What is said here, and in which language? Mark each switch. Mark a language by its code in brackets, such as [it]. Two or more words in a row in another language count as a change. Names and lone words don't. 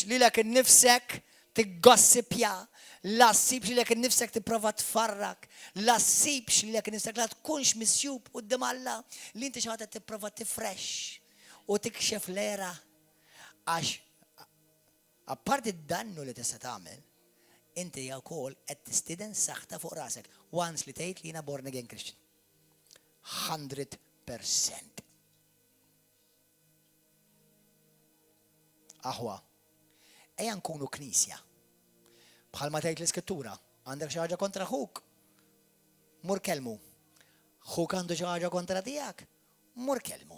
[mt] lilek innifsek tiggossipja, la ssibx lilek innifsek tipprova tfarrak, la ssibx lilek innifsek la tkunx misjub quddiem Alla li inti xi ħadd tipprova tifresh u tikxef l-era għax apparti d-dannu li tista' tagħmel inti wkoll qed tistiden saħta fuq rasek once li tgħid li jiena [en] born again Christian. [mt] 100%. Aħwa, ejja nkunu knisja. Bħalma tgħid l-Iskrittura, għandek xi ħaġa kontra ħuk, mur kelmu. Ħuk għandu xi ħaġa kontra tiegħek, mur kelmu.